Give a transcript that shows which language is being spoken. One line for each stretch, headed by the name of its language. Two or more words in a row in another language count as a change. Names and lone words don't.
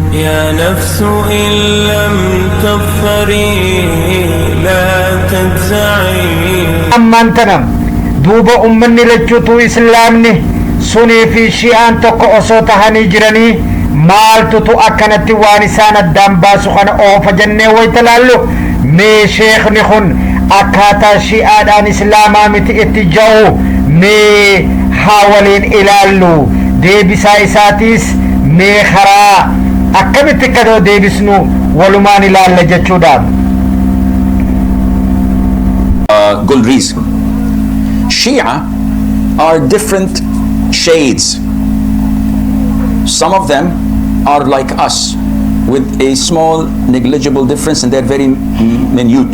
Arabic: يا نفس إن لم تظفري لا تجزعي.
Oromo: ammaan tana duuba ummanni lachuutu islaamni sunii fi shi'aan tokko osoo tahanii jiranii maaltutu akkanatti waan isaan addaan baasu kana oofa jennee wayta laallu mee sheekni kun akkaataa shi'aadhaan islaamaa miti itti ja'u mee haa waliin ilaallu deebisaa isaatiis mee karaa akkamitti kadoo deebisnu walumaan ilaalla jechuudhaaf.
English: Good reason. Shia are different shades. Some of them are like us with a small negligible difference and they're very minute.